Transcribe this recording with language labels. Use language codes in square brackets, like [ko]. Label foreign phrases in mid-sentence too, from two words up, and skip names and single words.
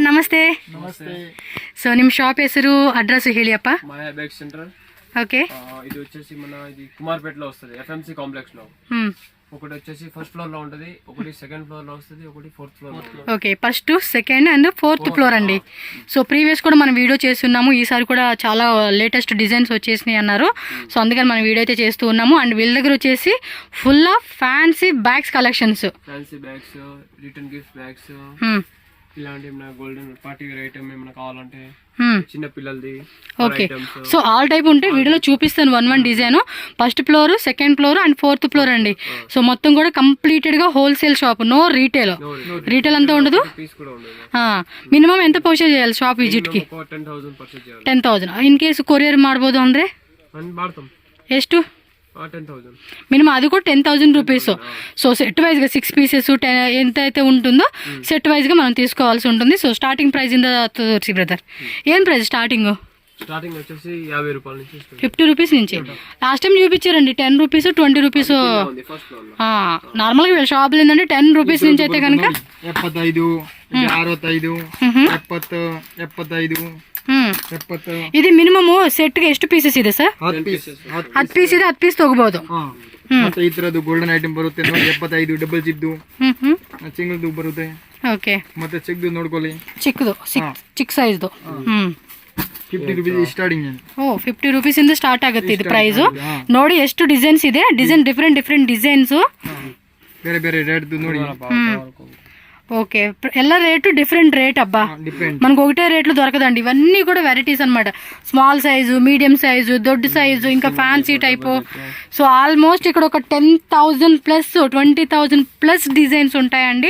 [kn] ನಮಸ್ತೆ. ನಮಸ್ತೆ. ಸೊ ನಿಮ್ಮ ಶಾಪ್ ಹೆಸರು ಅಡ್ರೆಸ್ ಹೇಳಿಯಪ್ಪ. [te] మాయా బ్యాగ్ సెంటర్. ఓకే. ఇది వచ్చేసి మన ఇది కుమార్పేటలో వస్తుంది, ఎఫ్ఎంసి కాంప్లెక్స్ లో. ఒకటి వచ్చేసి [en] first floor [te] లో ఉంటది, ఒకటి [en] second floor [te] లో వస్తుంది, ఒకటి [en] fourth floor [te] లో. ఓకే, [en] first second and fourth floor [te] అండి. సో ప్రీవియస్ కూడా మనం వీడియో చేస్తున్నాము, ఈసారి కూడా చాలా [en] latest designs [te] వచ్చేసినాయి అన్నారు. సో అందుకని మనం వీడియో అయితే చేస్తూ ఉన్నాము. అండ్ వీళ్ళ దగ్గర వచ్చేసి [en] full of fancy bags collections, fancy bags, return gift bags, [te] ఇలాంటి ఏమైనా [en] golden party wear item [te] ఏమైనా కావాలంటే చిన్న పిల్లలది. ఓకే, [en] so all type [te] ఉంటే వీడియోలో చూపిస్తాను [en] one design. first floor, second floor and fourth floor [te] అండి. సో మొత్తం కూడా కంప్లీటెడ్ గా [en] wholesale shop, no retail. [te] రీటైల్ అంతా ఉండదు. [kn] ಮಿನಿಮಮ್ ಎಂತ ಪರ್ಚೇಸ್ చేయాలి [en] shop visit [kn] ಗೆ? 10,000. [en] in case courier [kn] ಮಾಡ್ಬೋದು ಅಂದ್ರೆ ಎಷ್ಟು? [te] మినిమం అది కూడా 10,000 రూపీస్. సో [en] set wise [te] 6 పీసెస్ ఎంత అయితే ఉంటుందో [en] set wise [te] మనం తీసుకోవాల్సి ఉంటుంది. [en] so starting price [te] ఇంత తోర్చి బ్రదర్, ఏం [en] price starting? [te] స్టార్టింగ్ వచ్చేసి 50 రూపాయల నుంచి, 50 రూపీస్ నుంచి. [en] last time [te] చూపించారండి 10 రూపీస్, 20 రూపీస్. నార్మల్గా వీళ్ళ షాపులు ఏంటంటే 10 రూపీస్ నుంచి అయితే కనుక 75, 65, 70, 75. [kn] ಇದು [en] minimum set [kn] ಗೆ ಎಷ್ಟು ಪೀಸಸ್ ಇದೆ ಸರ್? 10 ಪೀಸ್ ಇದೆ, 10 ಪೀಸ್ ತಗೋಬಹುದು. ಮತ್ತೆ ಈ ತರದ್ದು [en] golden item [kn] ಬರುತ್ತೆ ನೋಡಿ, 75 [en] double chip, [kn] ಸಿಂಗಲ್ದು ಬರುತ್ತೆ. ಓಕೆ, ಮತ್ತೆ ಚಿಕ್ಕದು ನೋಡ್ಕೊಳ್ಳಿ, ಚಿಕ್ಕದು ಚಿಕ್ಕ ಸೈಜ್ದು. [en] 50 rupees starting. [kn] ಓ, 50 ರೂಪೀಸ್ ಇಂದ ಸ್ಟಾರ್ಟ್ ಆಗುತ್ತೆ ಇದು ಪ್ರೈಸ್. ನೋಡಿ ಎಷ್ಟು ಡಿಸೈನ್ಸ್ ಇದೆ, [en] design different designs, [kn] ಬೇರೆ ಬೇರೆ ರೇಟ್ ನೋಡಿ. [te] ఓకే, ಎಲ್ಲ రేటు [en] different rate [te] అబ్బా, మనకు ఒకటే రేట్లు దొరకదండి. ఇవన్నీ కూడా వెరైటీస్ అనమాట. [en] small size, medium size, [te] దొడ్డు సైజు, ఇంకా [en] fancy type. [te] సో ఆల్మోస్ట్ ఇక్కడ ఒక 10,000 ప్లస్ 20,000 [en] plus designs [te] ఉంటాయండి.